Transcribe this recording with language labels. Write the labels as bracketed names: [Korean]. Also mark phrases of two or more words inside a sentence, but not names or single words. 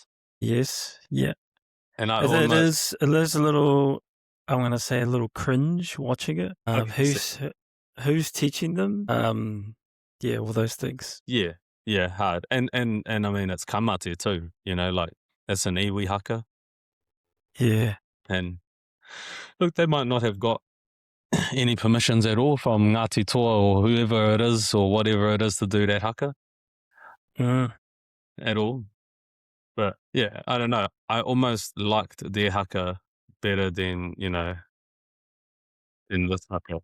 [English] Yes, yeah. And it is a little, I'm going to say a little cringe watching it. Who's teaching them? All those things. Yeah, hard. And I mean, it's kamate too, like it's an iwi haka. Yeah. And look, they might not have got any permissions at all from Ngāti Toa or whoever it is or whatever it is to do that haka at all. But yeah, I don't know. I almost liked their haka better than, in this haka.